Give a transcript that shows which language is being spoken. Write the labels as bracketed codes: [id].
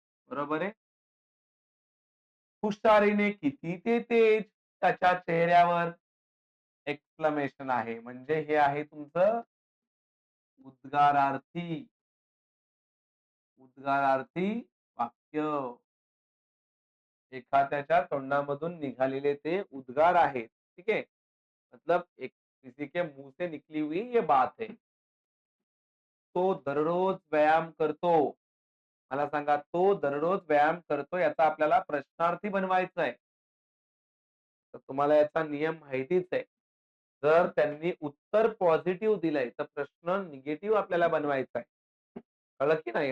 [mr] बरोबर आहे? हुशारीने किती ते तेज त्याच्या चेहऱ्यावर एक्सक्लेमेशन आहे. म्हणजे हे आहे तुमचं उद्गारार्थी उद्गारार्थी वाक्य. एखाद्याच्या तोंडामधून निघालेले ते उद्गार आहेत. ठीक आहे. [hi] मतलब एक किसी के मुंह से निकली हुई ये बात है. [mr] तो दररोज व्यायाम करतो. मला सांगा तो दररोज व्यायाम करतो याचा आपल्याला प्रश्नार्थी बनवायचा आहे. तर तुम्हाला याचा नियम माहितीच आहे. जर त्यांनी उत्तर पॉझिटिव्ह दिलंय तर प्रश्न निगेटिव्ह आपल्याला बनवायचा आहे. कळलं की नाही?